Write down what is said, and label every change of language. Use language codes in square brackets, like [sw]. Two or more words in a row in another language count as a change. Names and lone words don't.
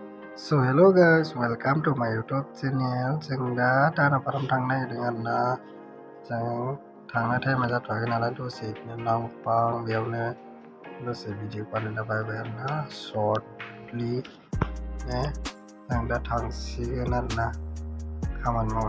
[en] So hello guys, welcome to my YouTube channel. [brx] जों दा दानापाराम थांनो नागिरदों आरोना। जों थांनो टाइमा जाथ'वाखै नालाय दसे बिदिनो नांबां बेयावनो दसे भिडिअ बानायला बायबाय आरोना शर्टलि जों दा थांसिगोन आरोना खामानि मावनो।